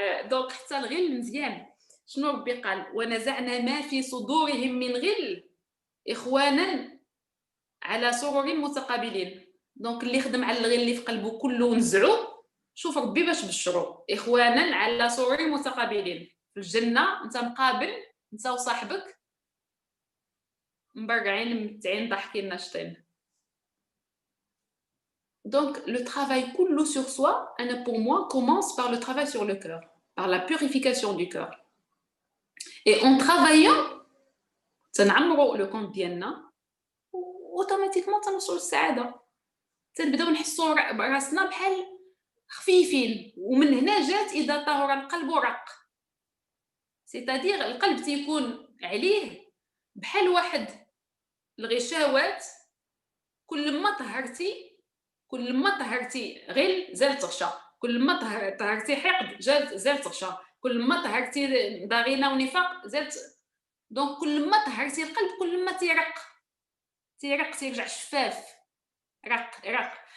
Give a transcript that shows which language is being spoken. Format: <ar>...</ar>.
<ar>دونك حتى الغل مزيان. شنو ربي قال؟ ونزعنا ما في صدورهم من غل اخوانا على سرر متقابلين. دونك اللي خدم على الغل اللي في قلبه كله ونزعو، شوف ربي باش بشرو اخوانا على سرر متقابلين. في الجنه انت مقابل انت وصاحبك مبرعين ممتعين ضاحكين ناشطين.</ar> <fr>Donc le travail</fr> <ar>كله</ar> <fr>sur soi, pour moi, commence par le travail sur le cœur, par la purification du cœur. Et en travaillant,</fr> <ar>تنعمروا</ar> <fr>le compte</fr> <ar>ديالنا اوتوماتيكمون تنوصلوا للسعاده. تنبداو نحسوا براسنا بحال خفيفين. ومن هنا جات اذا طهر القلب رق. سيتادير القلب تيكون عليه بحال واحد الغشاوات. كل ما طهرتي غل زال تغشى، كل ما طهرتي حقد زال تغشى، كل ما طهرتي ضغينه ونفاق زال دونك كل ما طهرتي القلب كل ما تيرق تيرجع شفاف. رق.</ar>